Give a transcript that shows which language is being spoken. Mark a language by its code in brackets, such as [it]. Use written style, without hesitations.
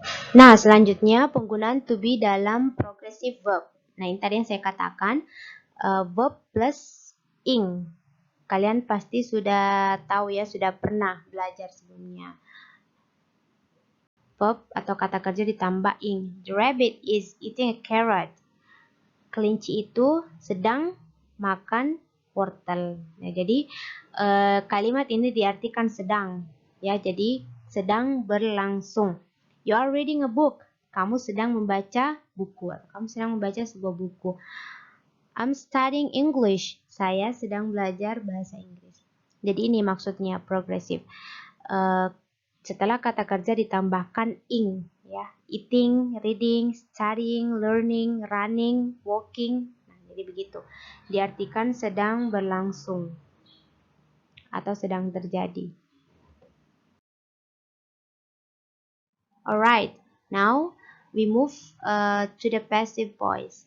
[id] Nah, selanjutnya penggunaan to be dalam progressive verb. Nah, ini tadi yang saya katakan, verb plus ing. Kalian pasti sudah tahu ya, sudah pernah belajar sebelumnya. Verb atau kata kerja ditambah ing. [en] The rabbit is eating a carrot. [id] Kelinci itu sedang makan wortel. Nah, jadi kalimat ini diartikan sedang. Ya, jadi sedang berlangsung. [en] You are reading a book. [id] Kamu sedang membaca buku. Kamu sedang membaca sebuah buku. [en] I'm studying English. [id] Saya sedang belajar bahasa Inggris. Jadi ini maksudnya progresif. Setelah kata kerja ditambahkan ing, ya. [en] Eating, reading, studying, learning, running, walking. [id] Nah, jadi begitu. Diartikan sedang berlangsung atau sedang terjadi. [en] Alright, now we move to the passive voice.